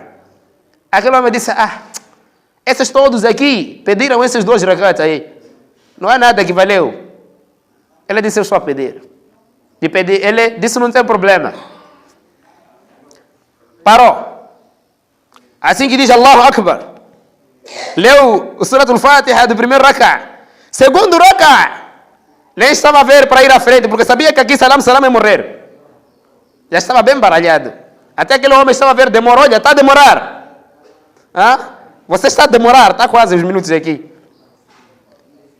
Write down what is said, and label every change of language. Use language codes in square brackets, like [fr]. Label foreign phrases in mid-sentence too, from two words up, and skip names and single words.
[pt] Aquele homem disse, esses todos aqui pediram esses 2 rak'at aí. Não há nada que valeu. Ele disse, eu estou a pedir. Ele disse, não tem problema. Parou. Assim que diz [ar] الله أكبر, [pt] leu o Surat al-Fatiha do primeiro rak'at. Segundo rak'at, nem estava a ver para ir à frente, porque sabia que aqui salam é morrer. Já estava bem baralhado. Até aquele homem estava a ver, demorou, olha, está a demorar. Você está a demorar, está quase uns minutos aqui.